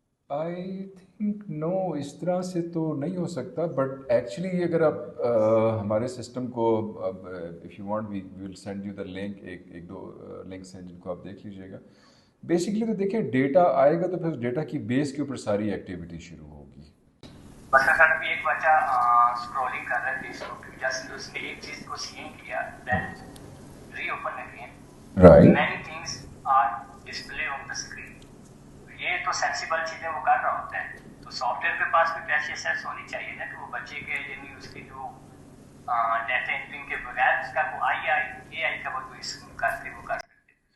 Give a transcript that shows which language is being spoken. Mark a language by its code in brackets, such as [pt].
[en] I think no, [ur] اس طرح سے تو نہیں ہو سکتا, [en] but actually [ur] اگر آپ ہمارے سسٹم کو [en] if you want we will send you the link, [ur] ایک دو لنکس ہیں جن کو آپ دیکھ لیجیے گا. بیسکلی تو دیکھیں ڈیٹا آئے گا تو پھر ڈیٹا کی بیس کے اوپر ساری ایکٹیویٹی شروع ہوگی. مثلا سر ابھی ایک بچہ اسکرولنگ کر رہا ہے فیس بک, جسٹ اس نے ایک چیز کو سین کیا, [en] Then reopen again, right, many things are display on the screen. [ur] یہ تو سینسیبل چیزیں وہ کر رہا ہوتا ہے, تو سافٹ ویئر کے پاس بھی ایسی اسیس ہونی چاہیے نا کہ وہ بچے کے یعنی اس کی جو ڈیٹا انٹرنگ کے بغیر اس کا وہ اے آئی کا وہ کر کے وہ کر سکتے.